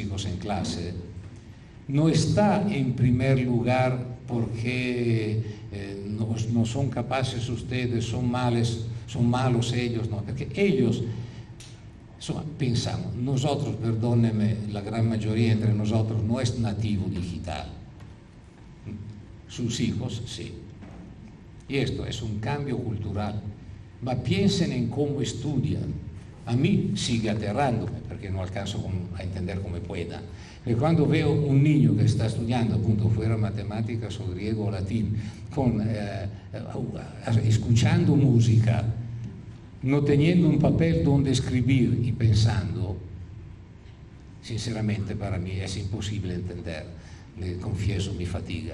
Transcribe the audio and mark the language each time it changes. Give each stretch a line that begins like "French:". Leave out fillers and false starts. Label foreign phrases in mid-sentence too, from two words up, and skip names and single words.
Spanish: hijos en clase, no está en primer lugar porque no son capaces ustedes, son malos ellos, no, porque ellos, pensamos, nosotros, perdónenme, la gran mayoría entre nosotros no es nativo digital, sus hijos sí, y esto es un cambio cultural, ma piensen en cómo estudian. A mí sigue aterrándome
Italian: perché non
Spanish: alcanzo a entender come pueda.
Italian: E quando
Spanish: veo un niño
Italian: che sta studiando appunto
Spanish: fuera matematicas o griego o latín, escuchando música, no teniendo un papel donde escribir y pensando, sinceramente para mí es imposible entender, le confieso mi fatiga.